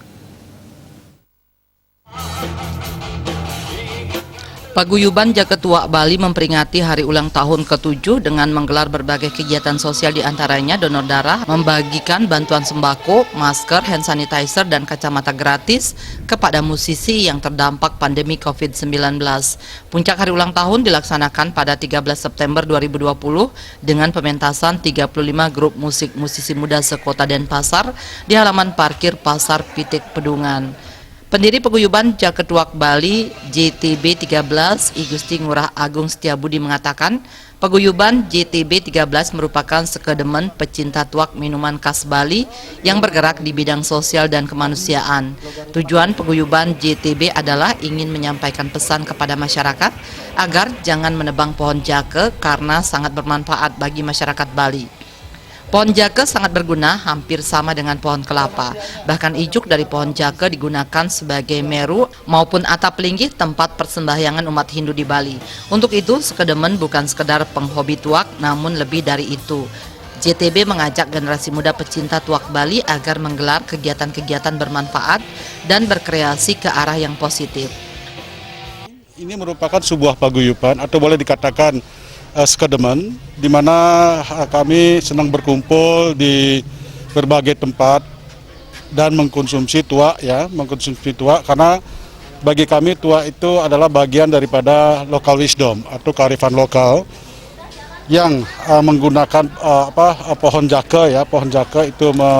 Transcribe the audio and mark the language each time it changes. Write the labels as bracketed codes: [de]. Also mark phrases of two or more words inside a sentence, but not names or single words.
[id] Paguyuban Jaketuak Bali memperingati hari ulang tahun ke-7 dengan menggelar berbagai kegiatan sosial, diantaranya donor darah, membagikan bantuan sembako, masker, [en] hand sanitizer, [id] dan kacamata gratis kepada musisi yang terdampak pandemi COVID-19. Puncak hari ulang tahun dilaksanakan pada 13 September 2020 dengan pementasan 35 grup musik-musisi muda sekota Denpasar di halaman parkir Pasar Pitik Pedungan. Pendiri Paguyuban Jaketuak Bali JTB 13 I Gusti Ngurah Agung Setiabudi mengatakan, Paguyuban JTB 13 merupakan sekedemen pecinta tuak minuman khas Bali yang bergerak di bidang sosial dan kemanusiaan. Tujuan Paguyuban JTB adalah ingin menyampaikan pesan kepada masyarakat agar jangan menebang pohon jake karena sangat bermanfaat bagi masyarakat Bali. Pohon jake sangat berguna, hampir sama dengan pohon kelapa. Bahkan ijuk dari pohon jake digunakan sebagai meru maupun atap linggih tempat persembahyangan umat Hindu di Bali. Untuk itu, sekedemen bukan sekedar penghobi tuak, namun lebih dari itu. JTB mengajak generasi muda pecinta tuak Bali agar menggelar kegiatan-kegiatan bermanfaat dan berkreasi ke arah yang positif. Ini merupakan sebuah paguyuban atau boleh dikatakan sekedemen, di mana kami senang berkumpul di berbagai tempat dan mengkonsumsi tuak, karena bagi kami tuak itu adalah bagian daripada [en] local wisdom [id] atau kearifan lokal yang menggunakan pohon jake pohon jake itu